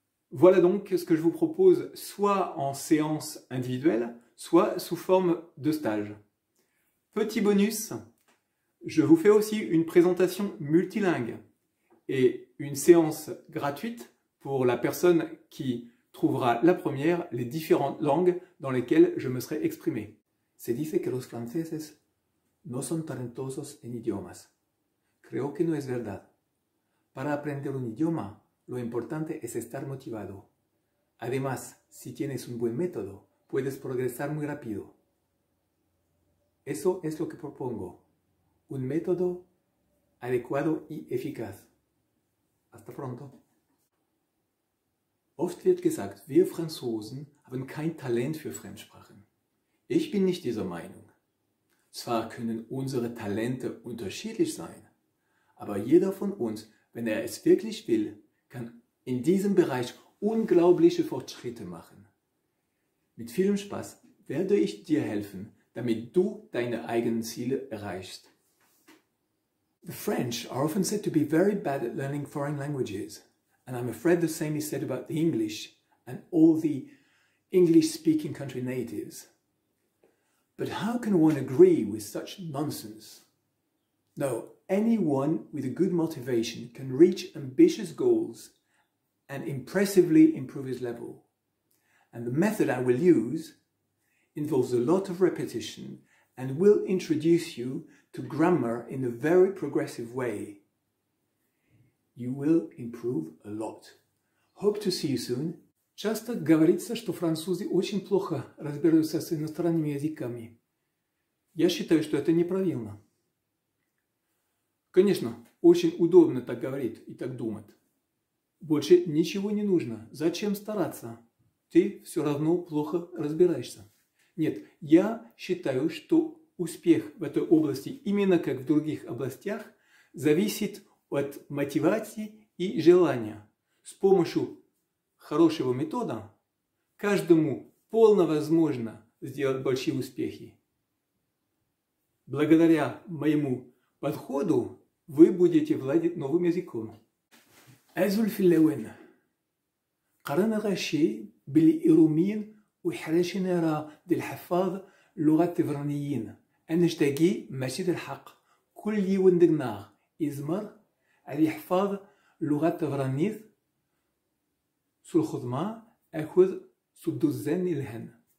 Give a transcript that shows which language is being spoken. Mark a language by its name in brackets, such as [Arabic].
[French] Voilà donc ce que je vous propose, soit en séance individuelle, soit sous forme de stage. Petit bonus, je vous fais aussi une présentation multilingue et une séance gratuite pour la personne qui trouvera la première les différentes langues dans lesquelles je me serai exprimé. [Spanish] Se dice que los franceses no son talentosos en idiomas. Creo que no es verdad. Para aprender un idioma, lo importante es estar motivado. Además, si tienes un buen método, puedes progresar muy rápido. Eso es lo que propongo. Un método adecuado y eficaz. Hasta pronto. [German] Oft wird gesagt, wir Franzosen haben kein Talent für Fremdsprachen. Ich bin nicht dieser Meinung. Zwar können unsere Talente unterschiedlich sein, aber jeder von uns, wenn er es wirklich will, kann in diesem Bereich unglaubliche Fortschritte machen. Mit vielem Spaß werde ich dir helfen, damit du deine eigenen Ziele erreichst. [English] The French are often said to be very bad at learning foreign languages, and I'm afraid the same is said about the English and all the English-speaking country natives. But how can one agree with such nonsense? No, anyone with a good motivation can reach ambitious goals and impressively improve his level. And the method I will use involves a lot of repetition and will introduce you to grammar in a very progressive way. You will improve a lot. Hope to see you soon. [Russian] Часто говорится, что французы очень плохо разбираются с иностранными языками. Я считаю, что это неправильно. Конечно, очень удобно так говорить и так думать. Больше ничего не нужно. Зачем стараться? Ты все равно плохо разбираешься. Нет, я считаю, что успех в этой области, именно как в других областях, зависит от мотивации и желания. С помощью хорошего метода каждому полно возможно сделать большие успехи. Благодаря моему подходу вы будете владеть новым языком. أزل في اللون قرن غشي بالإيرومين وحرشنا را دي الحفاظ لغة تفرانيين أنشتاقي ماشي دي الحق كل يوم دقناغ إزمر على حفاظ لغة تفرانيث سو الخدمة أخذ سدو الزن الهن